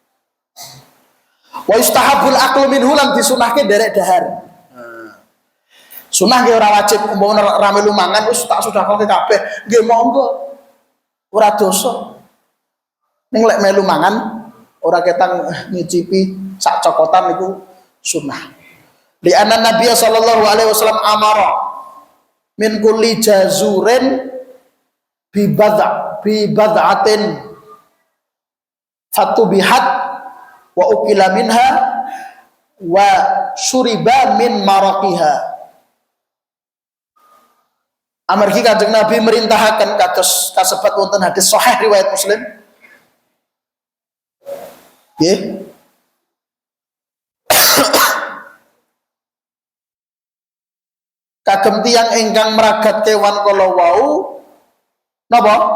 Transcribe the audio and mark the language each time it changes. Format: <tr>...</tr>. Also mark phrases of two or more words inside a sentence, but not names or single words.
<ar>ويستحب الأكل منه</ar> <jv>lan disunahke derek dahar. Sunnah nggih ora wajib, umpama ra melu mangan wis tak sedekahke kabeh. Nggih monggo. Ora dosa. Ning lek melu mangan ora ketang nyicipi sak cokotan niku sunnah.</jv> <ar>لأن النبي صلى الله عليه وسلم أمر من كل جزور ببضعة فطبخت وأكل منها وشرب من مرقها.</ar> <jv>Amargi Kanjeng Nabi merintahaken kados kasebat wonten hadis sahih riwayat Muslim. Nggih. Kagem tiyang ingkang meragat kewan kala wau napa?</jv>